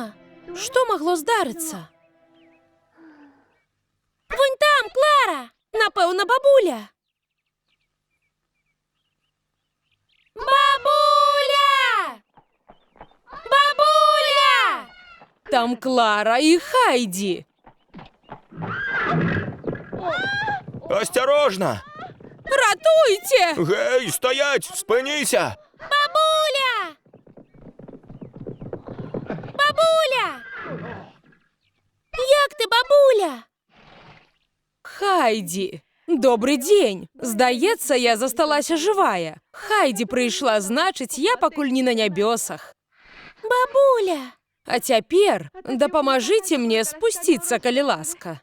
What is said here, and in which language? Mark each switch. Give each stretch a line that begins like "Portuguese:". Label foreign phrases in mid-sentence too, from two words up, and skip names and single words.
Belarusian: Што магло здарыцца? Вунь там, Клара! Напэўна, бабуля. Бабуля! Бабуля! там Клара і Хайді.
Russian: Осторожно!
Belarusian: Ратуйце!
Ukrainian: Гей, стоять! Спиніться! Бабуля! Бабуля! Як ти, бабуля?
Belarusian: Хайді, добрый дзень. Здаецца, я засталася жывая. Хайді прыйшла, значыць, я пакуль не на нябёсах. Бабуля! А цяпер дапамажыце мне спусціцца, калі ласка.